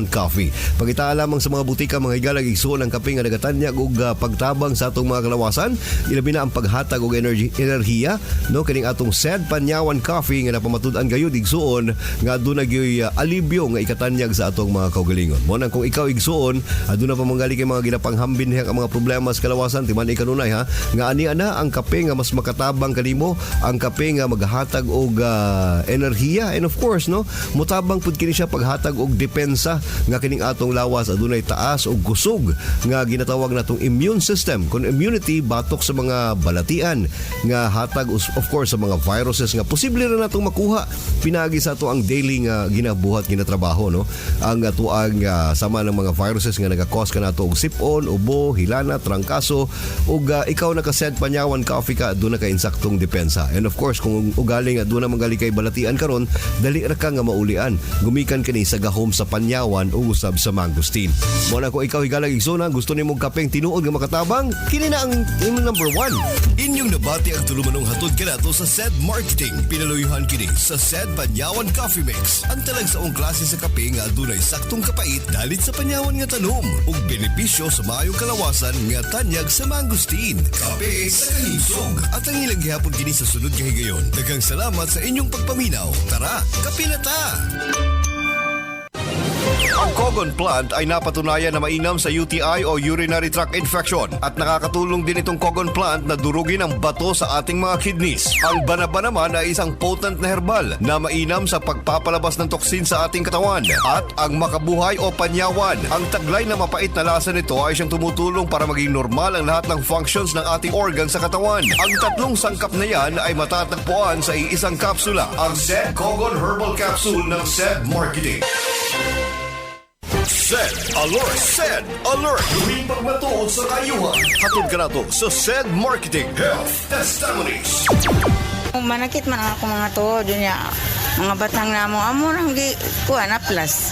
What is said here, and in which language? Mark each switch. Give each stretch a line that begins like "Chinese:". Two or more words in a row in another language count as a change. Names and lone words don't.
Cebuano: Pagita lamang sa mga butika, mga higalag igsuon ang kape nga nagatanyag og pagtabang makatabang sa atong mga kalawasan, ilabi na ang paghatag og enerhiya, no, kining atong SED Panyawan Coffee nga napamatud-an gayud igsuon nga aduna gyoy alibyo nga ikatanyag sa atong mga kaugalingon. Mo nang kung ikaw igsuon, aduna pa manggali kay mga ginapanghambin diha ang mga problema sa kalawasan, timan kanunay ha, nga ani ana ang kape nga mas makatabang kanimo, ang kape nga maghatag og enerhiya,
English: and of course
Cebuano: no, mutabang pud kini siya paghatag og depensa nga kining atong lawas adunay taas og kusog nga ginatawag natong
English: immune system.
Cebuano: Kung immunity batok sa mga balatian nga hatag
English: of course
Cebuano: sa mga viruses nga posible ra natong makuha pinagi sa ato ang daily nga ginabuhat ginatrabaho, no, ang atuang sama ng mga viruses nga nagakos ka nato og sipon, ubo, hilana, trangkaso, ug ikaw naka-SED Panyawan Coffee ka, doon na ka insaktong depensa.
English: And of course,
Cebuano: kung ugaling at doon na manggali kay balatian karon, dali ra ka nga maulian. Gumikan kini sa gahom sa Panyawan o usab sa Mangustin. Mo na kung ikaw higalang igsoon, gusto nimong kapeng tinuod nga makatabang, kini na ang number 1. Inyong nabati ang tulumanong hatod kanato sa SED Marketing. Pinaluyuhan kini sa SED Panyawan Coffee Mix. Ang talagsaong klase sa kape nga adunay saktong kapait dalit sa panyawan nga tanom ug benepisyo sa maayong kalawasan nga tanyag sa Mangustin. Kape sa kanisog. At ang ilang gihapon kini sa sunod nga higayon. Daghang salamat sa inyong pagpaminaw. Tara, kape na ta!
Filipino: Ang Cogon plant ay napatunayan na mainam sa UTI o
English: urinary tract infection
Filipino: at nakakatulong din itong Cogon plant na durugin ang bato sa ating mga kidneys. Ang banaba naman ay isang potent na herbal na mainam sa pagpapalabas ng toksin sa ating katawan. At ang makabuhay o panyawan, ang taglay na mapait na lasa nito ay siyang tumutulong para maging normal ang lahat ng functions ng ating organ sa katawan. Ang tatlong sangkap na yan ay matatagpuan sa iisang kapsula. Ang SED Cogon Herbal Capsule ng SED Marketing.
English: SED Alert! SED Alert!
Cebuano: Huwing pagmatuod sa kayuhan. Hatod ka na to sa SED Marketing Health Testimonies. Manakit man ako mga tuod niya. Mga batang namo amo nang gi kuan na plus.